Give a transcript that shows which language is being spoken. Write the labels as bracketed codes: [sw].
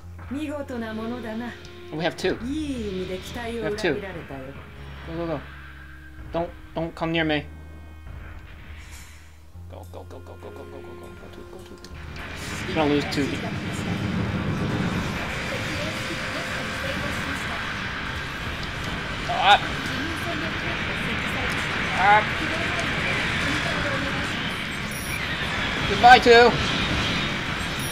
[ja] 見事なものだな。 [en] We have two. [ja] いい意味で期待を裏切られたよ。 [en] Go, go, go. Don't come near me. Go, go, go, go, go, go, go, go, go, go, go, go. We're gonna lose two. [ja] 指示が来ました。敵エース機撃破に成功しました。 Ah, 自分戦略兵器が設置されました。起動範囲まで運搬をお願いします。 [en] Goodbye, two. [ja] 各部隊攻撃。今が